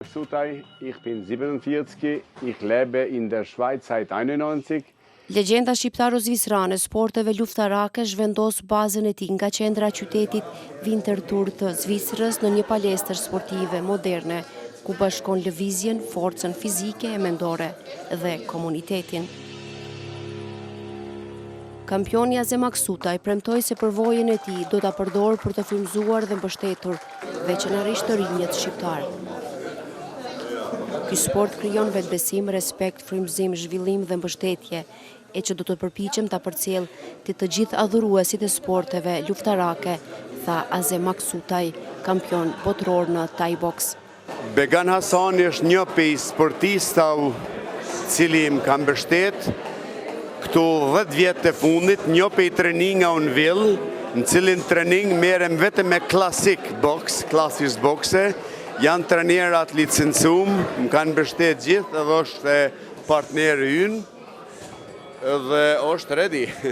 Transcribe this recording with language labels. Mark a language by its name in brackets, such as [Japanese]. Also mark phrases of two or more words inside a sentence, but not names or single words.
[German] Ich bin 47, ich lebe in der Schweiz seit 91. [Albanian] Legjenda shqiptaro-zvicrane sporteve luftarake zhvendos bazën e tij nga qendra e qytetit Winterthur të Zvicrës në një palestër sportive moderne, ku bashkon lëvizjen, forcën fizike e mendore dhe komunitetin. Kampioni Azem Aksutaj premtoi se përvojën e tij do ta përdorë për të frymëzuar dhe mbështetur veçanërisht të rinjët shqiptar. Ky sport krijon vetbesim, respekt, frymëzim, zhvillim dhe mbështetje, e që do të përpiqem ta përcjell të gjithë adhuruesit e sporteve luftarake, tha Azem Aksutaj, kampion botror në Thai box. Began Hasani është një prej sportistave cili më ka mbështet këtu 10 vjet të fundit, një prej treninga unë vill, në cilin trening merrem vetëm me klasik box, klasisht boxe. Janë trajnerat licencum, më kanë mbështet gjithë edhe është partneri ynë edhe është ready.